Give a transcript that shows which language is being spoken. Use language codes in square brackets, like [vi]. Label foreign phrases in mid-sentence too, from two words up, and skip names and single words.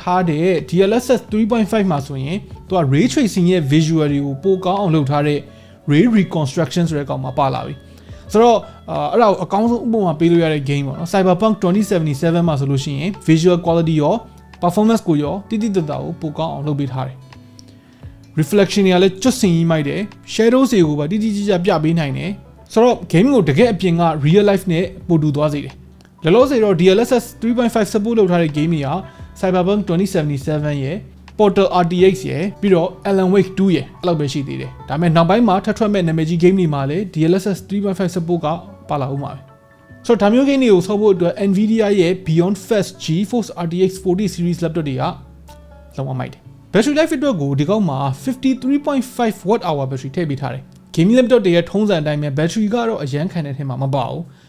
[my] ထားတဲ့ DLSS 3.5 မှာဆိုရင်သူက [en] ray tracing [my] ရဲ့ visual တွေကိုပိုကောင်းအောင်လုပ်ထားတဲ့ [en] ray reconstruction [my] ဆိုတဲ့ကောင်မှာပါလာပြီဆိုတော့အဲ့ဒါကိုအကောင်းဆုံးဥပမာပေးလို့ရတဲ့ game ပေါ့နော် Cyberpunk 2077 မှာဆိုလို့ရှိရင် [en] visual quality [my] ရော performance ကိုရောတိတိကျကျကိုပိုကောင်းအောင်လုပ်ပေးထားတယ် reflection တွေကလည်းကျွတ်စင်ကြီးမိုက်တယ် shadows တွေကိုပါတိတိကျကျပြပေးနိုင်တယ်ဆိုတော့ game ကိုတ ကယ်အပြင်က [en] real life [my] နဲ့ပိုတူသွားစေတယ်လောလောဆယ်တော့ DLSS 3.5 support လုပ်ထားတဲ့ game တွေက Cyberpunk 2077 ရဲ့ Portal RTX ရဲ့ပြီးတော့ Alan Wake 2ရဲ့အဲ့လောက်ပဲရှိသေးတယ်ဒါပေမဲ့နောက်ပိုင်းမှာထပ်ထွက်မဲ့နာမည်ကြီး game တွေမှာလည်း DLSS 3.5 support ကပါလာဦးမှာပဲဆိုတော့ဒါမျိုး game တွေကိုဆော့ဖို့အတွက် Nvidia ရဲ့ Beyond Fast GeForce RTX 40 series laptop တွေကလုံးဝမိုက်တယ် [en] battery life [my] အတွက်ကိုဒီကောက်မှာ 53.5 [en] watt hour battery [my] ထည့်ပေးထားတယ် [en] gaming laptop [my] တွေရဲ့ထုံးစံအတိုင်းပဲ battery ကတော့အရန်ခံတဲ့ထဲမှာမပါဘူး